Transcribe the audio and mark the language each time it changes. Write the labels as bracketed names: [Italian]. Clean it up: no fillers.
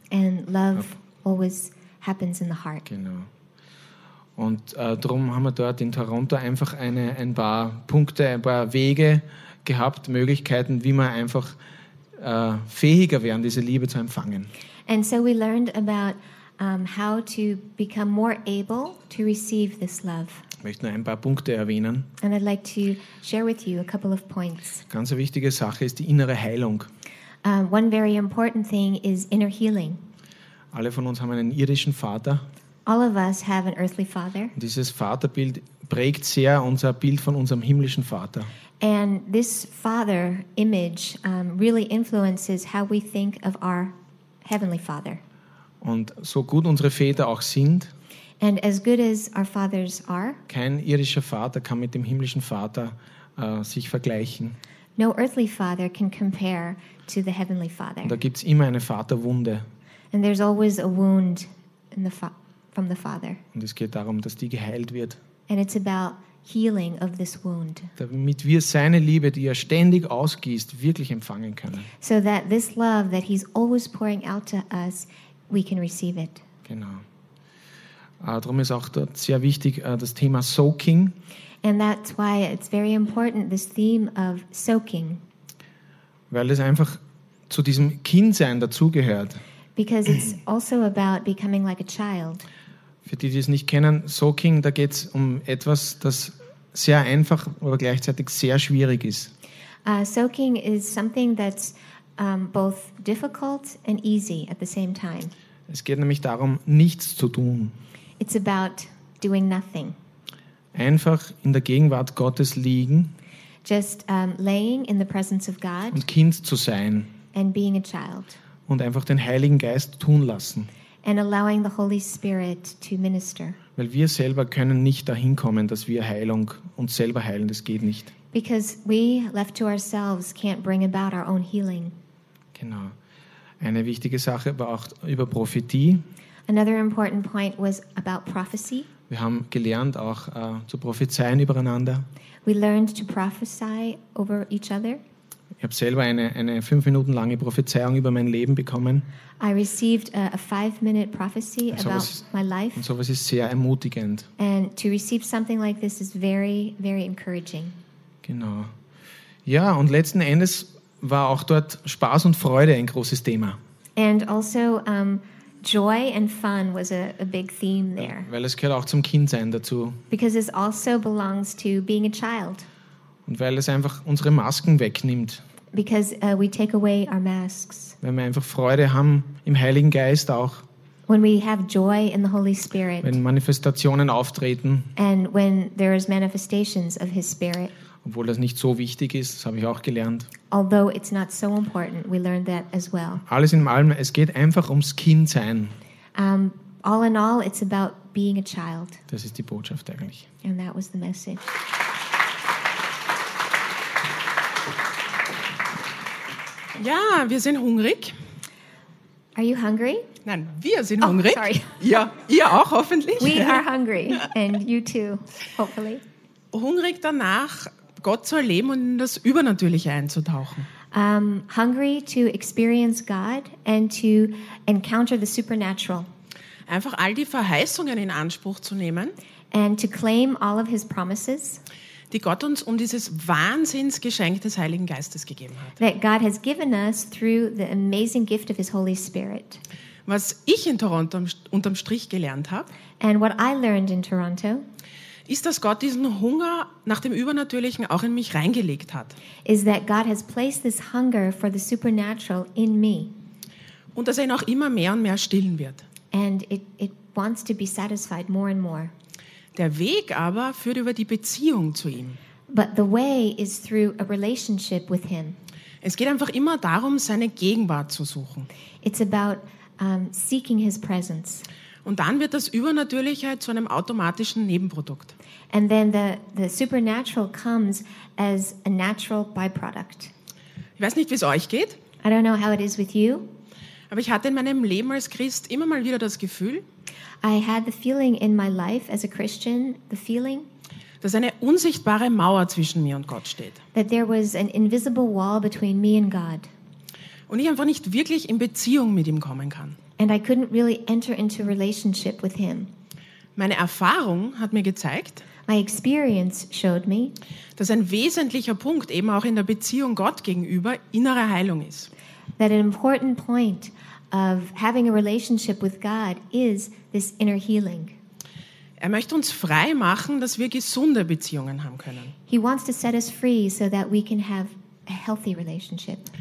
[English] And love always happens in the heart. [German] Genau. Und darum haben wir dort in Toronto einfach ein paar Punkte, ein paar Wege gehabt, Möglichkeiten, wie man einfach fähiger werden, diese Liebe zu empfangen. [English] And so we learned about how to become more able to receive this love. [German] Ich möchte nur ein paar Punkte erwähnen. [English] And I'd like to share with you a couple of points. [German] Ganz wichtige Sache ist die innere Heilung. [English] One very important thing is inner healing. [German] Alle von uns haben einen irdischen Vater. [English] All of us have an earthly father. [German] Dieses Vaterbild prägt sehr unser Bild von unserem himmlischen Vater. [English] And this father image really influences how we think of our heavenly father. [German] Und so gut unsere Väter auch sind, [English] and as good as our fathers are, [German] kein irdischer Vater kann mit dem himmlischen Vater sich vergleichen. [English] No earthly father can compare to the heavenly father. [German] Da gibt's immer eine Vaterwunde. [English] And there's always a wound in the from the father. [German] Und es geht darum, dass die geheilt wird. [English] And it's about healing of this wound. [German] Damit wir seine Liebe, die er ständig ausgießt, wirklich empfangen können. [English] So that this love that he's always pouring out to us, we can receive it. [German] Genau. Darum ist auch dort sehr wichtig das Thema Soaking. [English] And that's why it's very important, this theme of soaking. [German] Weil es einfach zu diesem Kindsein dazugehört. [English] Because it's also about becoming like a child. [German] Für die, die es nicht kennen, soaking, da geht es um etwas, das sehr einfach, aber gleichzeitig sehr schwierig ist. [English] Soaking is something that's both difficult and easy at the same time. [German] Es geht nämlich darum, nichts zu tun. [English] It's about doing nothing. [German] Einfach in der Gegenwart Gottes liegen. [English] Just laying in the presence of God. [German] Und Kind zu sein. [English] And being a child. [German] Und einfach den Heiligen Geist tun lassen. [English] And allowing the Holy Spirit to minister. [German] Weil wir selber können nicht dahin kommen, dass wir Heilung uns selber heilen. Das geht nicht. [English] Because we left to ourselves can't bring about our own healing. [German] Genau. Eine wichtige Sache war auch über Prophetie. [English] Another important point was about prophecy. [German] Wir haben gelernt auch zu prophezeien übereinander. [English] We learned to prophesy over each other. [German] Ich habe selber eine 5 Minuten lange Prophezeiung über mein Leben bekommen. [English] I received a 5-minute prophecy about my life. [German] Und sowas ist sehr ermutigend. [English] And to receive something like this is very, very encouraging. [German] Genau. Ja, und letzten Endes war auch dort Spaß und Freude ein großes Thema. [English] And also joy and fun was a big theme there. [German] Weil es gehört auch zum Kindsein dazu. [English] Because it also belongs to being a child. [German] Und weil es einfach unsere Masken wegnimmt. [English] Because we take away our masks. [German] Wenn wir einfach Freude haben im Heiligen Geist auch. [English] When we have joy in the Holy Spirit. [German] Wenn Manifestationen auftreten. [English] And when there is manifestations of his Spirit. [German] Obwohl das nicht so wichtig ist, das habe ich auch gelernt. [English] Although it's not so important, we learned that as well. [German] Alles in allem, es geht einfach ums Kindsein. [English] All in all, it's about being a child. [German] Das ist die Botschaft eigentlich. [English] And that was the message. [German] Ja, wir sind hungrig. [English] Are you hungry? [German] Nein, wir sind hungrig. [English] Sorry. [German] Ja, ihr auch hoffentlich. [English] We are hungry and you too, hopefully. [German] Hungrig danach, Gott zu erleben und in das Übernatürliche einzutauchen. [English] Hungry to experience God and to encounter the supernatural. [German] Einfach all die Verheißungen in Anspruch zu nehmen. [English] And to claim all of his promises. [German] Die Gott uns um dieses Wahnsinnsgeschenk des Heiligen Geistes gegeben hat. [English] That God has given us through the amazing gift of his Holy Spirit. [German] Was ich in Toronto unterm Strich gelernt habe. [English] And what I learned in Toronto. [German] Ist, dass Gott diesen Hunger nach dem Übernatürlichen auch in mich reingelegt hat. [English] Is that God has placed this hunger for the supernatural in me. [German] Und dass er ihn auch immer mehr und mehr stillen wird. [English] And it wants to be satisfied more and more. [German] Der Weg aber führt über die Beziehung zu ihm. [English] But the way is through a relationship with him. [German] Es geht einfach immer darum, seine Gegenwart zu suchen. [English] It's about seeking his presence. [German] Und dann wird das Übernatürliche zu einem automatischen Nebenprodukt. [English] And then the supernatural comes as a natural byproduct. [German] Ich weiß nicht, wie es euch geht. [English] I don't know how it is with you. [German] Aber ich hatte in meinem Leben als Christ immer mal wieder das Gefühl, [English] I had the feeling in my life as a Christian, the feeling, [German] dass eine unsichtbare Mauer zwischen mir und Gott steht. [English] That there was an invisible wall between me and God. [German] Und ich einfach nicht wirklich in Beziehung mit ihm kommen kann. [English] And I couldn't really enter into relationship with him. [German] Meine Erfahrung hat mir gezeigt, [English] my experience showed me, [German] dass ein wesentlicher Punkt eben auch in der Beziehung Gott gegenüber innere Heilung ist. [English] That an important point of having a relationship with God is this inner healing. [German] Er möchte uns frei machen, dass wir gesunde Beziehungen haben können. [English] He wants to set us free so that we can have a healthy relationship.